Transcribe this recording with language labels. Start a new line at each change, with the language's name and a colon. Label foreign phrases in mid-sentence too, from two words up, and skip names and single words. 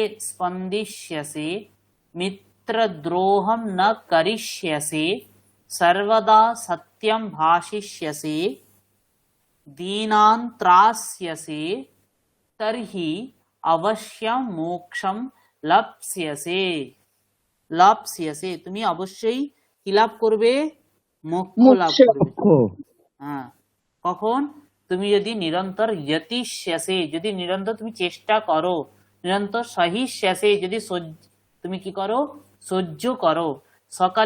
Sanskrit: स्पन्दिष्यसि मित्रद्रोहं न करिष्यसि सर्वदा सत्यं भाषिष्यसि दीनान् त्रास्यसि तर्हि अवश्यं मोक्षं लप्स्यसे लप्स्यसे
Bangla: তুমি অবশ্যই কি লাভ করবে মোক্ষ লাভ
Sanskrit: मोक्ष
Bangla: করবে
Sanskrit: मोक्ष
Bangla: হ্যাঁ কখন তুমি যদি
Sanskrit: निरन्तर यतिष्यसे
Bangla: যদি নিরন্তর তুমি চেষ্টা করো
Sanskrit: निरन्तर सहिष्यसे
Bangla: যদি তুমি কি করো সহ্য করো সকালে